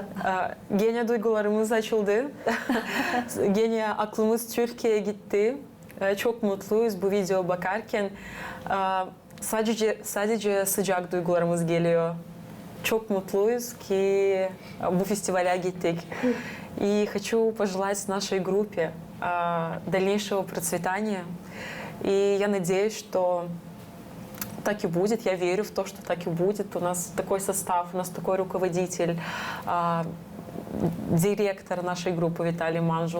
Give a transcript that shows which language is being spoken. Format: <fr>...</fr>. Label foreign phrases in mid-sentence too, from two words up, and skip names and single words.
<gag>Gene duygularımız açıldı. Gene aklımız Türkiye'ye gitti. Çok mutluyuz bu video bakarken. Sadece sıcak duygularımız geliyor. Çok mutluyuz ki bu festivale gittik.</gag> <ru>И хочу пожелать нашей группе дальнейшего процветания. И я надеюсь, что так и будет. Я верю в то, что так и будет. У нас такой состав, у нас такой руководитель, директор нашей группы Виталий Манжул.</ru>